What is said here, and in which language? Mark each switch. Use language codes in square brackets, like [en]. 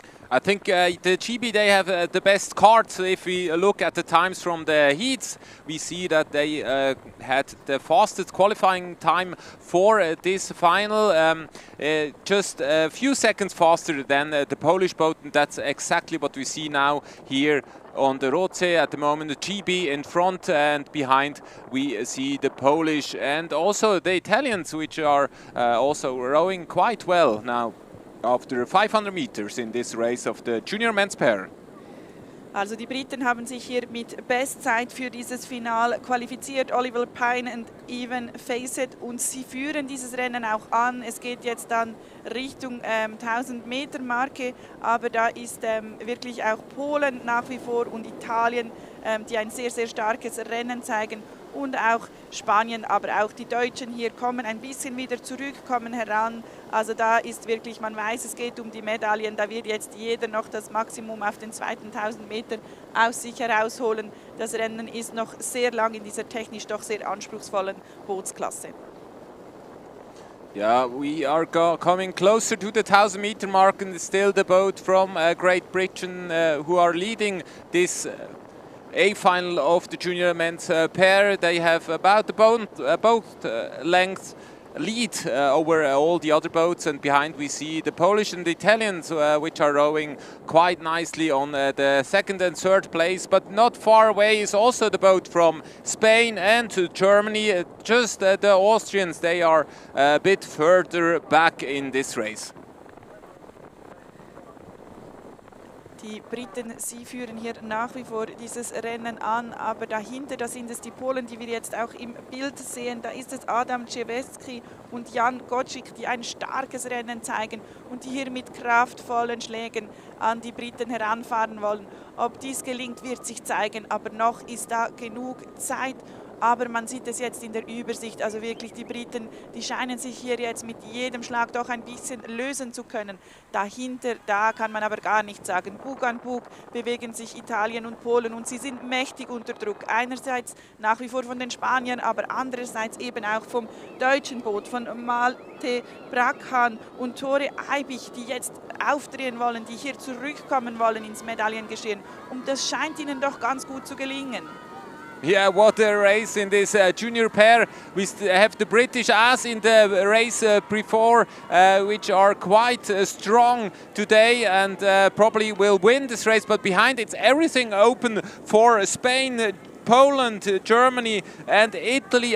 [en] I think the GB, they have the best cards. If we look at the times from the heats, we see that they had the fastest qualifying time for this final, just a few seconds faster than the Polish boat, and that's exactly what we see now here on the Rotsee at the moment. The GB in front, and behind we see the Polish and also the Italians, which are also rowing quite well now after 500 meters in this race of the junior men's pair. [de] Also die Briten haben sich hier mit Bestzeit für dieses Final qualifiziert, Oliver Pine und Evan Facet, und sie führen dieses Rennen auch an. Es geht jetzt dann Richtung 1000 Meter Marke, aber da ist wirklich auch Polen nach wie vor und Italien, die ein sehr, sehr starkes Rennen zeigen, und auch Spanien, aber auch die Deutschen hier kommen ein bisschen wieder zurück, kommen heran. Also da ist wirklich, man weiß, es geht um die Medaillen, da wird jetzt jeder noch das Maximum auf den zweiten 1000 Meter aus sich herausholen. Das Rennen ist noch sehr lang in dieser technisch doch sehr anspruchsvollen Bootsklasse. [en] Yeah, we are coming closer to the 1000 meter mark, and still the boat from Great Britain who are leading this A-final of the junior men's pair. They have about the boat length lead over all the other boats, and behind we see the Polish and the Italians which are rowing quite nicely on the second and third place, but not far away is also the boat from Spain and to Germany. Just the Austrians, they are a bit further back in this race. [de] Die Briten, sie führen hier nach wie vor dieses Rennen an, aber dahinter, da sind es die Polen, die wir jetzt auch im Bild sehen. Da ist es Adam Czeweski und Jan Gocik, die ein starkes Rennen zeigen und die hier mit kraftvollen Schlägen an die Briten heranfahren wollen. Ob dies gelingt, wird sich zeigen, aber noch ist da genug Zeit. aber man sieht es jetzt in der Übersicht, also wirklich die Briten, die scheinen sich hier jetzt mit jedem Schlag doch ein bisschen lösen zu können. Dahinter, da kann man aber gar nichts sagen. Bug an Bug bewegen sich Italien und Polen und sie sind mächtig unter Druck. Einerseits nach wie vor von den Spaniern, aber andererseits eben auch vom deutschen Boot, von Malte Brackan und Tore Eibich, die jetzt aufdrehen wollen, die hier zurückkommen wollen ins Medaillengeschehen. Und das scheint ihnen doch ganz gut zu gelingen. [en] Yeah, what a race in this junior pair. We have the British as in the race before, which are quite strong today and probably will win this race. But behind it's everything open for Spain, Poland, Germany and Italy.